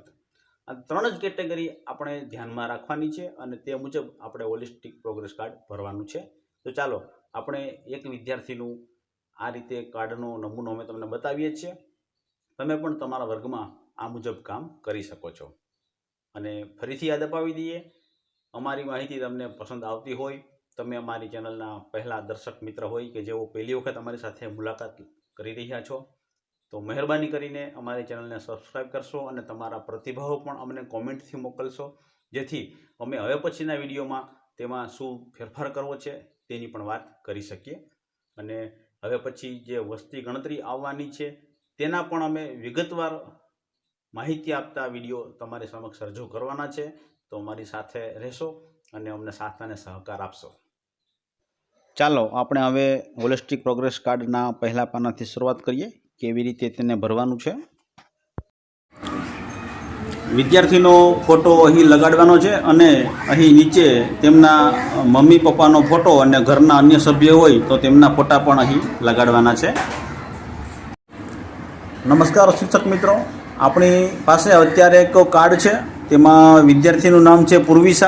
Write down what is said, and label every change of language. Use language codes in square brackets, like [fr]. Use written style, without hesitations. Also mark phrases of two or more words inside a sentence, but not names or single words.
[gu] આ 3 જ કેટેગરી આપણે ધ્યાનમાં રાખવાની છે અને તે મુજબ આપણે [en] holistic progress card [gu] ભરવાનું છે। તો ચાલો આપણે એક વિદ્યાર્થીનું આ રીતે કાર્ડનો નમૂનો અમે તમને બતાવીએ છીએ। તમે પણ તમારા વર્ગમાં આ મુજબ કામ કરી શકો છો। અને ફરીથી યાદ અપાવી દઈએ, અમારી માહિતી તમને પસંદ આવતી હોય, તમે અમારી ચેનલના પહેલા દર્શક મિત્ર હોય કે જેઓ પહેલી વખત અમારી સાથે મુલાકાત કરી રહ્યા છો તો મહેરબાની કરીને અમારી ચેનલને સબ્સ્ક્રાઇબ કરશો અને તમારા પ્રતિભાવો પણ અમને કોમેન્ટથી મોકલશો, જેથી અમે હવે પછીના વિડિયોમાં તેમાં શું ફેરફાર કરવો છે તેની પણ વાત કરી શકીએ। અને હવે પછી જે વસ્તી ગણતરી આવવાની છે તેના પણ અમે વિગતવાર માહિતી આપતા વિડિયો તમારી સમક્ષ રજૂ કરવાના છે। તો અમારી સાથે રહેશો અને અમને સાથ અને સહકાર આપશો। ચાલો આપણે હવે [en] holistic progress [gu] કાર્ડના પહેલા પાનાથી શરૂઆત કરીએ કેવી રીતે તેને ભરવાનું છે। વિદ્યાર્થીનો ફોટો અહીં લગાડવાનો છે અને અહીં નીચે તેમના મમ્મી પપ્પાનો ફોટો અને ઘરના અન્ય સભ્યો હોય તો તેમના ફોટા પણ અહીં લગાડવાના છે. નમસ્કાર શિક્ષક મિત્રો, આપણી પાસે અત્યારે એક કાર્ડ છે, તેમાં વિદ્યાર્થીનું નામ છે પૂર્વિશા.